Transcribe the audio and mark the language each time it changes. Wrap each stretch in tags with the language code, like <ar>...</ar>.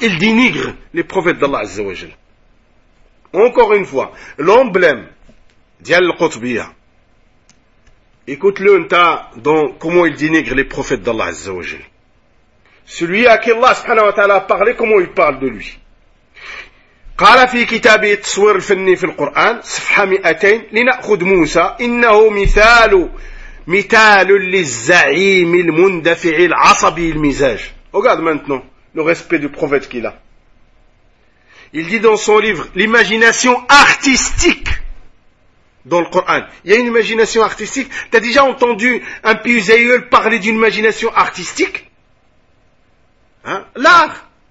<fr>Ils dénigrent les prophètes d'Allah Azzawajal. Encore une fois, l'emblème d'Yal Qutbiya. Écoute-le, dans comment il dénigre les prophètes d'Allah Azzawajal. Celui à qui Allah subhanahu wa ta'ala a parlé, comment il parle de lui.</fr> <ar>قال في كتابه التصوير الفني في القرآن صفحة 200 لنأخذ موسى إنه مثال للزعيم المندفع العصبي المزاج.</ar> <fr>Regarde maintenant le respect du prophète qu'il a. Il dit dans son livre l'imagination artistique. Dans le Coran, il y a une imagination artistique. T'as déjà entendu un pieux aïeul parler d'une imagination artistique? L'art.</fr>